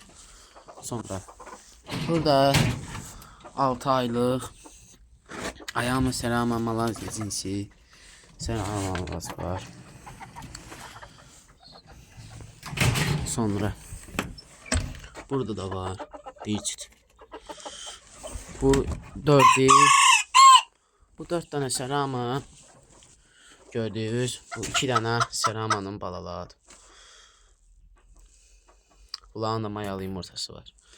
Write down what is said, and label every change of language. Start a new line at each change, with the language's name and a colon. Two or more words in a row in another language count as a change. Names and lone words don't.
Azerbaijani: Sonra burada 6 aylıq Ayama Serama Malazya cinsi Serama Malazya var. Sonra burada da var bir çift. Bu 4 tane serama gördüğünüz, bu 2 tane seramanın balalarıdır. Bunların da mayalı yumurtası var.